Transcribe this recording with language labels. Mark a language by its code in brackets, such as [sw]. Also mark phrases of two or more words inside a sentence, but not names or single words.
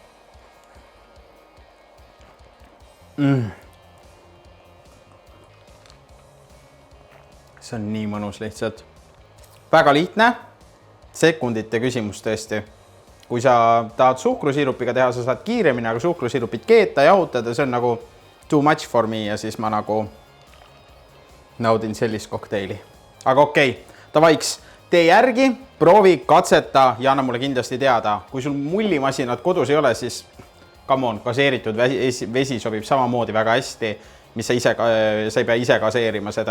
[et] See on nii mõnus lihtsalt. Väga lihtne, sekundite küsimus tõesti. Kui sa tahad suhkrusirupiga teha, sa saad kiiremini, aga suhkrusirupit keeta, jahutada, see on nagu [en] too much for me [et] ja siis ma nagu naudin sellist kokteili. Aga okei, tavaiks, tee järgi, proovi, katseta ja anna mulle kindlasti teada. Kui sul mullimasinad kodus ei ole, siis [en] come on, [et] gaseeritud vesi sobib samamoodi väga hästi, mis sa ei pea ise gaseerima seda.